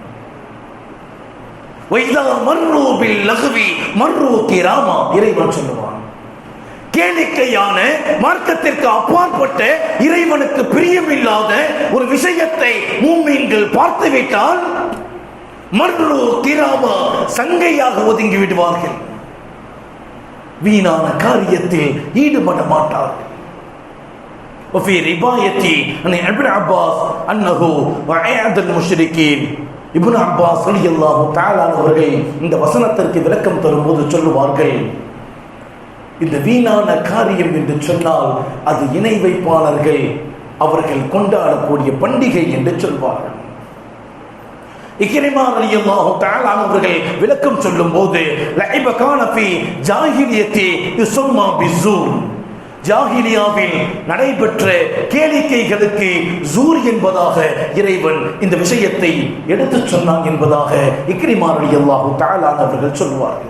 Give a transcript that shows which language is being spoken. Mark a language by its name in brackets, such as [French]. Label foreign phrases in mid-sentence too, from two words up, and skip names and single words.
[Tamil] இறைவன் சொல்லுவான், கேளிக்கையான மார்க்கத்திற்கு அப்பாற்பட்ட இறைவனுக்கு பிரியமில்லாத ஒரு விஷயத்தை முஃமின்கள் பார்த்துவிட்டால் [Arabic] مروا كراما, [Tamil] சங்கையாக ஒதுங்கி விடுவார்கள். வீணான காரியத்தில் ஈடுபட மாட்டார்கள். [Arabic] وفي رواية عن ابن عباس أنه وعد المشركين. [Tamil] இப்னு அப்பாஸ் [Arabic] رضي الله تعالى [Tamil] அவர்கள் இந்த வசனத்திற்கு விளக்கம் தரும்போது சொல்லுவார்கள், இந்த வீணான காரியம் என்று சொன்னால் அது இணை வைப்பாளர்கள் அவர்கள் கொண்டாடக்கூடிய பண்டிகை என்று சொல்வார்கள். இக்ரிமா [Arabic] رضي الله تعالى [Tamil] அவர்கள் விளக்கம் சொல்லும் போது [Arabic] لعب كان في الجاهلية يسمى بالزور, [Tamil] ஜாஹிலியாவில் நடைபெற்ற கேளிக்கைகளுக்கு ஜூர் என்பதாக இறைவன் இந்த விஷயத்தை எடுத்துச் சொன்னான் என்பதாக இக்ரிமா [Arabic] رضي الله تعالى [Tamil] அவர்கள் சொல்வார்கள்.